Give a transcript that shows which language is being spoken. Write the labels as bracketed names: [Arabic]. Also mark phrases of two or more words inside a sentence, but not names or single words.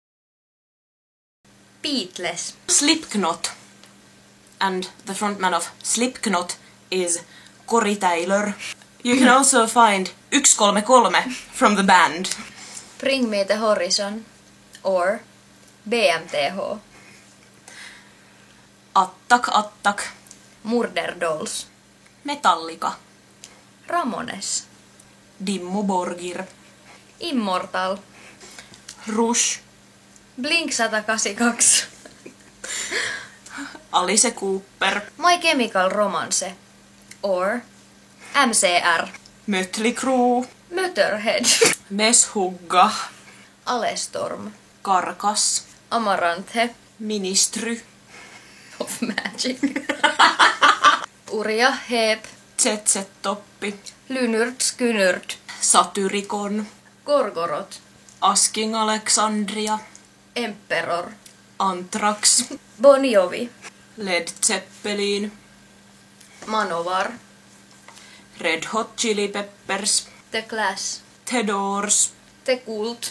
[English] Beatles. Slipknot. And the frontman of Slipknot is Corey Taylor. You can also find 133 from the band. Bring Me the Horizon. Or BMTH. Attak Attak. Murder Dolls. Metallica. Ramones. Dimmu Borgir. Immortal. Rush. Blink 182. Alice Cooper. My Chemical Romance. Or MCR. Mötley Crüe. Motorhead. Meshugga. Alestorm. Karkas. Amaranthe. Ministry. Of Magic. Uria Heep. ZZ-toppi. Lynyrt Skynyrt. Satyricon. Gorgorot. Asking Alexandria. Emperor. Anthrax. Bon Jovi. Led Zeppelin. Manowar. Red Hot Chili Peppers. The Clash. The Doors. The Cult.